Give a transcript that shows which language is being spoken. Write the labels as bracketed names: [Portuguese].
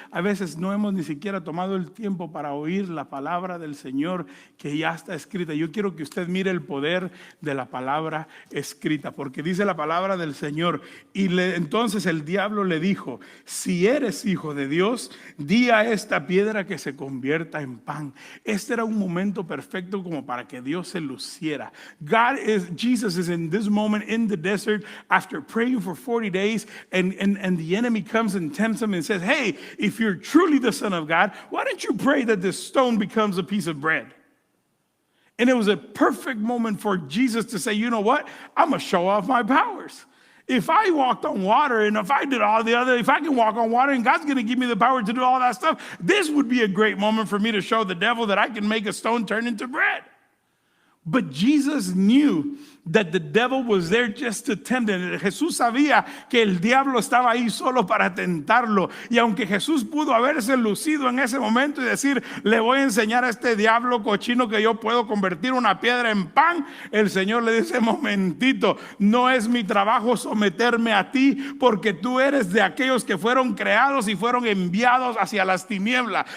[Spanish] A veces no hemos ni siquiera tomado el tiempo para oír la palabra del Señor que ya está escrita. Yo quiero que usted mire el poder de la palabra escrita, porque dice la palabra del Señor. Entonces el diablo le dijo, si eres hijo de Dios, di a esta piedra que se convierta en pan. Este era un momento perfecto como para que Dios se luciera. [English] Jesus is in this moment in the desert after praying for 40 days, and the enemy comes and tempts him and says, hey, if you're truly the Son of God, why don't you pray that this stone becomes a piece of bread? And it was a perfect moment for Jesus to say, you know what? I'm going to show off my powers. If I walked on water, and if I did all the other, if I can walk on water and God's going to give me the power to do all that stuff, this would be a great moment for me to show the devil that I can make a stone turn into bread. But Jesus knew that the devil was there just to tempt him. [Spanish] Jesús sabía que el diablo estaba ahí solo para tentarlo. Y aunque Jesús pudo haberse lucido en ese momento y decir, le voy a enseñar a este diablo cochino que yo puedo convertir una piedra en pan, el Señor le dice, momentito, no es mi trabajo someterme a ti, porque tú eres de aquellos que fueron creados y fueron enviados hacia las tinieblas.